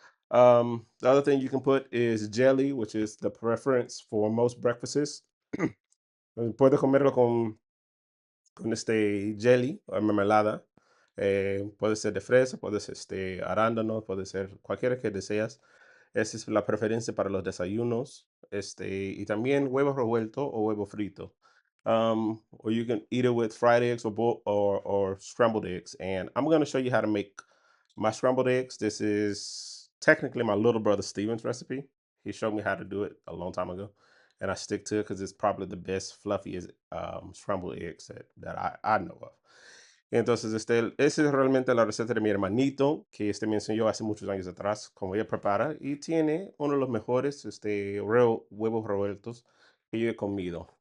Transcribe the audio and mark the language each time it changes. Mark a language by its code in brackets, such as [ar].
[en] The other thing you can put is jelly, which is the preference for most breakfasts. [es] Puedes comerlo con jelly o mermelada. Puede ser de fresa, puede ser arándano, puede ser cualquiera que deseas. Esa es la preferencia para los desayunos. Y también huevo revuelto o huevo frito. [en] Or you can eat it with fried eggs or scrambled eggs. And I'm going to show you how to make my scrambled eggs. This is technically my little brother Steven's recipe. He showed me how to do it a long time ago. And I stick to it because it's probably the best, fluffiest scrambled eggs that I know of. [es] Entonces, esa es realmente la receta de mi hermanito, que me enseñó hace muchos años atrás, cómo ella prepara, y tiene uno de los mejores huevos revueltos que yo he comido.